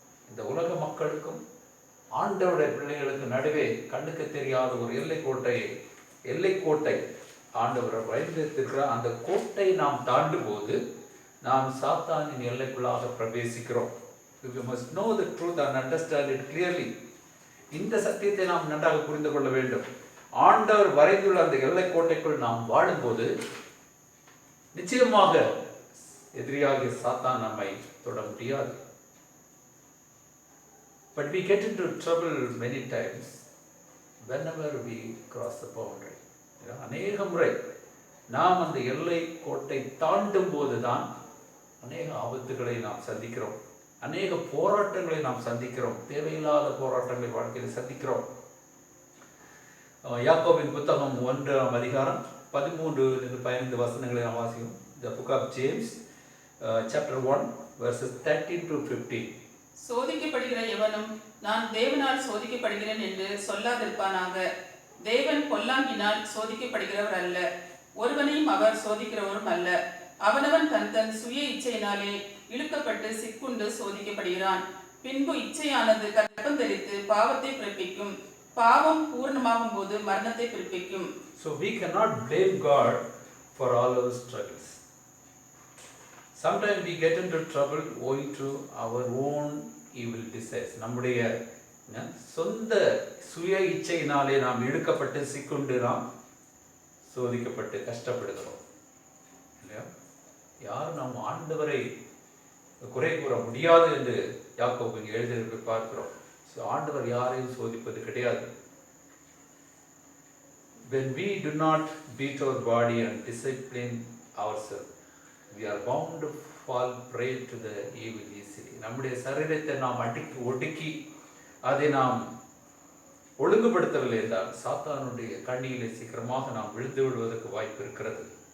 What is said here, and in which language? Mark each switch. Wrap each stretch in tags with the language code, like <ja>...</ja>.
<ta>இந்த உலக மக்களுக்கும் ஆண்டவருடைய பிள்ளைகளுக்கு நடுவே கண்ணுக்கு தெரியாத ஒரு எல்லை கோட்டை ஆண்டவர் வரைந்திருக்கிறார். அந்த கோட்டை நாம் தாண்டும் போது நாம் சாத்தானின் எல்லைக்குள்ளாக பிரவேசிக்கிறோம்.</ta> <en>We must know the truth and understand it clearly.</en> <ta>இந்த சத்தியத்தை நாம் நன்றாக புரிந்து கொள்ள வேண்டும். ஆண்டவர் வரைந்துள்ள அந்த எல்லை கோட்டைக்குள் நாம் வாழும்போது நிச்சயமாக எதிரியாகிய சாத்தான் நம்மை தொட முடியாது.</ta> <en>But we get into trouble many times whenever we cross the boundary.</en> <ta>அநேக முறை நாம் அந்த எல்லை கோட்டை தாண்டும் போதுதான் அநேக ஆபத்துகளை நாம் சந்திக்கிறோம், அநேக போராட்டங்களை நாம் சந்திக்கிறோம், தேவையில்லாத போராட்டங்களை வாழ்க்கையில் சந்திக்கிறோம். யாக்கோபின் புத்தகம் 1ஆம் அதிகாரம் 13-15 வசனங்களை நாம் வாசிக்கிறோம்.</ta> <en>The book of James, chapter 1, verses 13 to 15.</en> <ta>சோதிக்கப்படுகிற எவனும் நான் தேவனால் சோதிக்கப்படுகிறேன் என்று சொல்லாதிருப்பானாக. தேவன் பொல்லாங்கினால் சோதிக்கப்படுகிறவர் அல்ல, ஒருவனையும் அவர் சோதிக்கிறவரும் அல்ல. அவனவன் தன் தன் சுய இச்சையினாலே இழுக்கப்பட்டு சிக்குண்டு சோதிக்கப்படுகிறான். பின்பு இச்சையானது கர்ப்பம் தரித்து பாவத்தை பிறப்பிக்கும், பாவம் பூர்ணமாகும் போது மரணத்தை பிறப்பிக்கும்.</ta> <en>So we cannot blame God for all our struggles. Sometimes we get into trouble owing to our own evil desires.</en> <ta>நம்முடைய சொந்த சுய இச்சையினாலே நாம் இழுக்கப்பட்டு சிக்குண்டு நாம் சோதிக்கப்பட்டு கஷ்டப்படுகிறோம் இல்லையா? யாரும் நாம் ஆண்டவரை குறை கூற முடியாது என்று யாக்கோபு எழுதியிருப்பதை பார்க்கிறோம். ஸோ ஆண்டவர் யாரையும் சோதிப்பது கிடையாது.</ta> <en>When we do not beat our body and discipline ourselves, we are bound to fall prey to the evil easily.</en> <ta>நம்முடைய சரீரத்தை நாம் ஒடுக்கி அதை நாம் ஒழுங்குபடுத்தவில்லை என்றால் சாத்தானுடைய கண்ணியிலே சீக்கிரமாக நாம் விழுந்து விடுவதற்கு வாய்ப்பு இருக்கிறது.</ta>